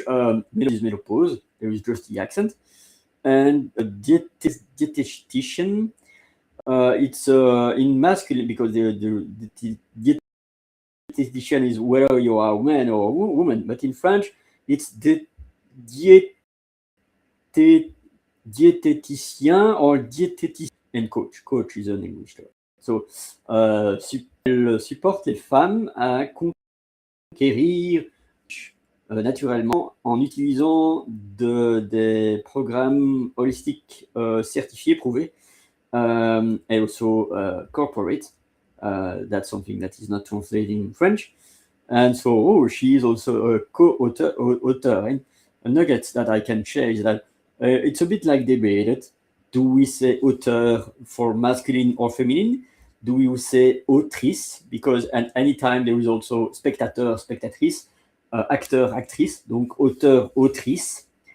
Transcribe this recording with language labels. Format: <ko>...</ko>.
<en>Is menopause. There is just the accent. And a dietitian, it's in masculine because the dietitian is whether you are a man or a woman. But in French, it's the diététicien or diététicien and coach. Coach is an English term.</en> <fr>So, elle supporte les femmes à conquérir naturellement en utilisant des programmes holistiques certifiés, prouvés,</fr> <en>and also corporate. That's something that is not translated in French. And so she is also a co-author. And a nugget that I can share is that it's a bit like debated. Do we say author for masculine or feminine? do you say autrice? Because at any time there is also spectateur, spectatrice, acteur, actrice,</en> <fr>donc auteur, autrice.</fr>